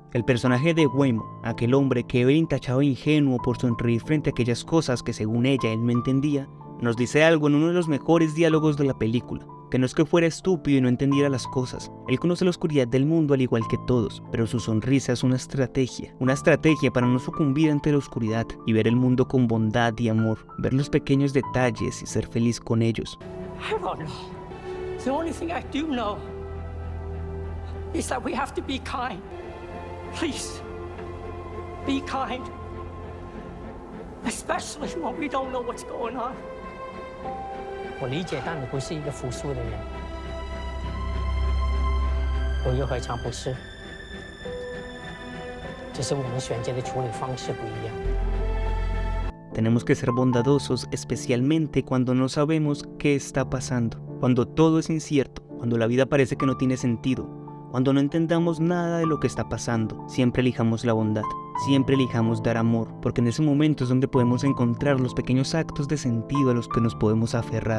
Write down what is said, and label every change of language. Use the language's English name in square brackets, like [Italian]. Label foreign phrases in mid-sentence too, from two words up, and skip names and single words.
[Spanish] El personaje de Waymo, aquel hombre que Evelyn tachaba ingenuo por sonreír frente a aquellas cosas que según ella él no entendía, nos dice algo en uno de los mejores diálogos de la película, que no es que fuera estúpido y no entendiera las cosas. Él conoce la oscuridad del mundo al igual que todos, pero su sonrisa es una estrategia para no sucumbir ante la oscuridad y ver el mundo con bondad y amor, ver los pequeños detalles y ser feliz con ellos. [English] I don't know. The only thing I do know is that we have to be kind. Please, be kind. Especially when we don't know what's going on. [Chinese] 我理解，但你不是一个服输的人。我又何尝不是？只是我们选择的处理方式不一样。 [Spanish] Tenemos que ser bondadosos, especialmente cuando no sabemos qué está pasando, cuando todo es incierto, cuando la vida parece que no tiene sentido, cuando no entendamos nada de lo que está pasando. Siempre elijamos la bondad, siempre elijamos dar amor, porque en ese momento es donde podemos encontrar los pequeños actos de sentido a los que nos podemos aferrar.